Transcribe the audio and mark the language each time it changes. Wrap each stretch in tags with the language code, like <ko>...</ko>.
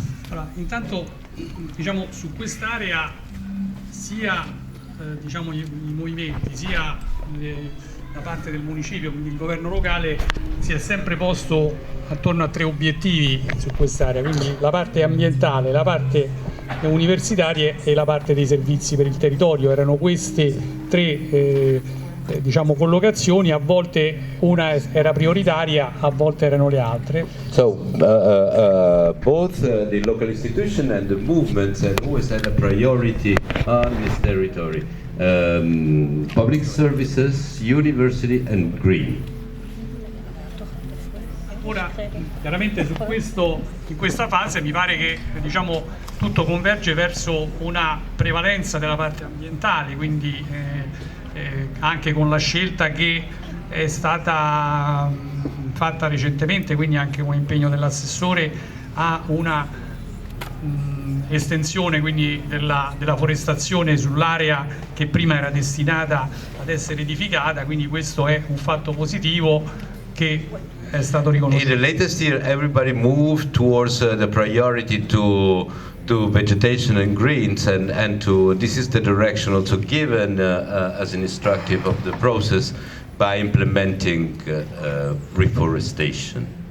<it>Allora, intanto diciamo su quest'area sia i movimenti sia da parte del municipio, quindi il governo locale, si è sempre posto attorno a 3 obiettivi su quest'area, quindi la parte ambientale, la parte universitarie e la parte dei servizi per il territorio. Erano queste 3 collocazioni, a volte una era prioritaria, a volte erano le altre.</it> <en>So both the local institution and the movements have always had a priority on this territory. Public services, university and green.</en> <it>chiaramente in questa fase mi pare che diciamo, tutto converge verso una prevalenza della parte ambientale, quindi anche con la scelta che è stata fatta recentemente, quindi anche un impegno dell'assessore a una estensione quindi della forestazione sull'area che prima era destinata ad essere edificata, quindi questo è un fatto positivo che è stato riconosciuto.</it> <en>In the latest year everybody moved towards the priority to vegetation and greens, and to this is the direction also given as an instructive of the process by implementing reforestation.</en>